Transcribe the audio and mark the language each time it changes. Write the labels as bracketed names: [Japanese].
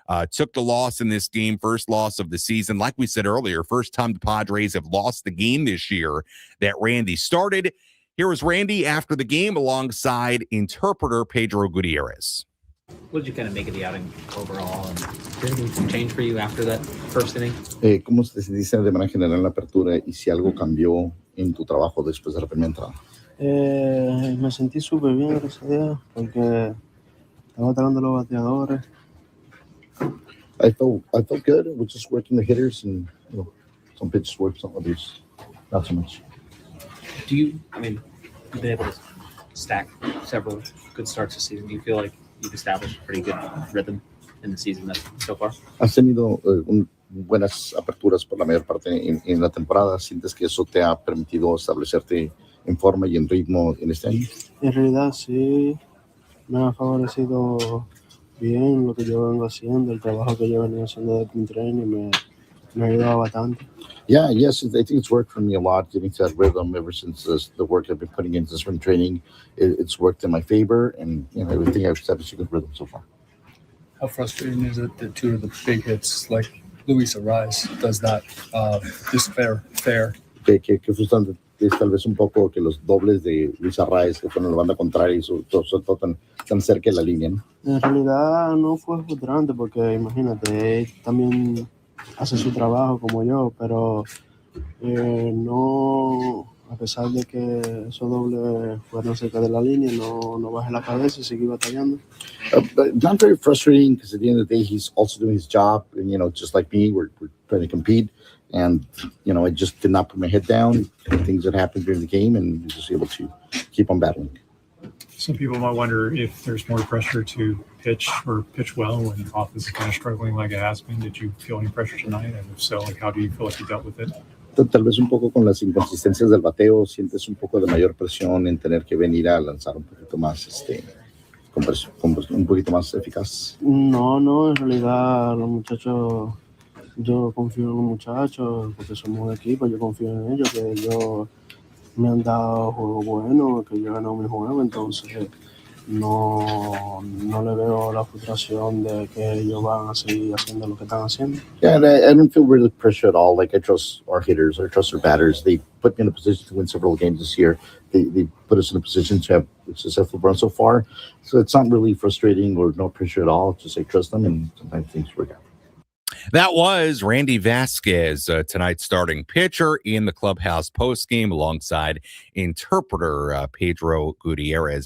[English] Took the loss in this game, first loss of the season. Like we said earlier, first time the Padres have lost the game this year that Randy started. Here was Randy after the game alongside interpreter Pedro Gutierrez. What did you kind of make of the outing overall? And did anything change for you after that first inning? [Spanish] ¿Cómo te sentiste de manera general en la apertura y si algo cambió en tu trabajo después de la primera entrada? Me sentí súper bien, gracias a Dios, porque estaba tratando los bateadores. [English] I felt good. I was just working the hitters, and some pitches worked, some others not so much. You've been able to stack several good starts this season. Do you feel like you've established a pretty good rhythm in the season so far? [Spanish] Has tenido buenas aperturas por la mayor parte en la temporada. ¿Sientes que eso te ha permitido establecerte en forma y en ritmo en este año? En realidad sí, me ha favorecido bien lo que yo vengo haciendo, el trabajo que yo venía haciendo de team training me ha ayudado bastante. [English] Yeah, yes, I think it's worked for me a lot, getting to that rhythm ever since the work I've been putting into spring training. It's worked in my favor, and everything I've established a good rhythm so far. How frustrating is it that 2 of the big hits, like Luis Arraez, does not just fair? [Spanish] Que frustrante es tal vez un poco que los dobles de Luis Arraez, que fueron en la banda contraria y todo tan cerca de la línea, ¿no? En realidad no fue frustrante porque imagínate, él también hace su trabajo como yo, pero no, a pesar de que esos dobles fueron cerca de la línea, no bajé la cabeza y seguí batallando. [English] But not very frustrating because at the end of the day, he's also doing his job, and just like me, we're trying to compete. And, I just did not put my head down. Things that happened during the game, and was just able to keep on battling. Some people might wonder if there's more pressure to pitch well when the offense is kind of struggling like it has been. Did you feel any pressure tonight? And if so, how do you feel like you dealt with it? [Spanish] Tal vez un poco con las inconsistencias del bateo, sientes un poco de mayor presión en tener que venir a lanzar un poquito más, un poquito más eficaz. No, en realidad los muchachos, yo confío en los muchachos porque somos un equipo, yo confío en ellos, que ellos me han dado juegos buenos, que yo he ganado mi juego, entonces no le veo la frustración de que ellos van a seguir haciendo lo que están haciendo. [English] Yeah, and I don't feel really pressure at all. Like I trust our hitters, I trust our batters. They put me in a position to win several games this year. They put us in a position to have a successful run so far. So it's not really frustrating or no pressure at all. Just I trust them, and sometimes things work out. That was Randy Vasquez, tonight's starting pitcher in the clubhouse postgame alongside interpreter Pedro Gutierrez.